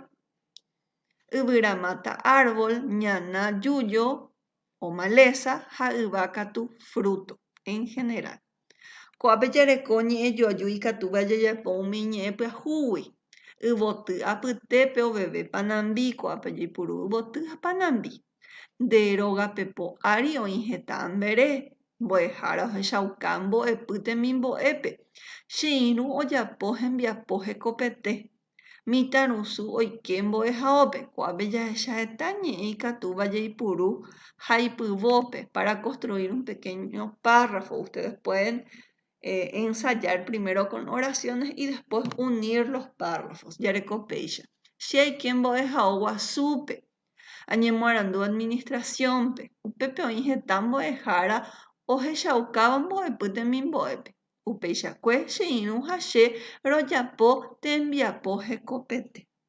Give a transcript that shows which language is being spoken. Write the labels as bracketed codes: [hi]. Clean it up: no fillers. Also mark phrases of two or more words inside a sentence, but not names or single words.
[gn] Yvyramata, árbol, ñana, [es] yuyo o maleza, [gn] ha yvakatu, [es] fruto en general. [gn] Kuápe jareko ñe'ẽjoajúi ikatúva jajapo umi ñe'ẽ pyahúgui. Yvoty, apytépe oveve panambi, kuápe jaipuru yvoty ha panambi. Nde rógapepo ári oĩ heta ambere, mbo'ehára ohechauka mbo'epy temimbo'épe. Che irũ ojapo hembiapo hekopete. Mitãrusu oike mbo'ehaópe. Kuápe jahecha heta ñe'ẽ ikatúva jaipuru haipyvópe [es] para construir un pequeño párrafo. Ustedes pueden ensayar primero con oraciones y después unir los párrafos. [gn] Yarekopéicha. Che aike mbo'ehao guasúpe. Añemoarandu administraciónpe. Upépe oĩ heta mbo'ehára ohechaukáva mbo'epy temimbo'épe. Upeichakue che irũ ha che rojapo tembiapo hekopete.